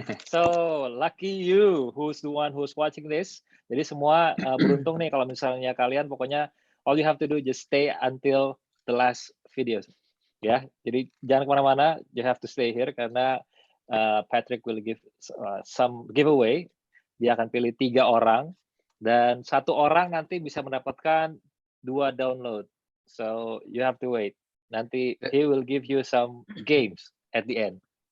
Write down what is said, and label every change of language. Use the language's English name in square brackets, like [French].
[English] So lucky you who's the one who's watching this. [Indonesian] Jadi semua beruntung nih kalau misalnya kalian pokoknya [English] all you have to do just stay until the last videos. [Indonesian] Ya, jadi jangan kemana-mana. [English] You have to stay here [Indonesian] karena [English] Patrick will give some giveaway. [Indonesian] Dia akan pilih 3 orang dan 1 orang nanti bisa mendapatkan 2 download. [English] So you have to wait. [Indonesian] Nanti [English] he will give you some games at the end.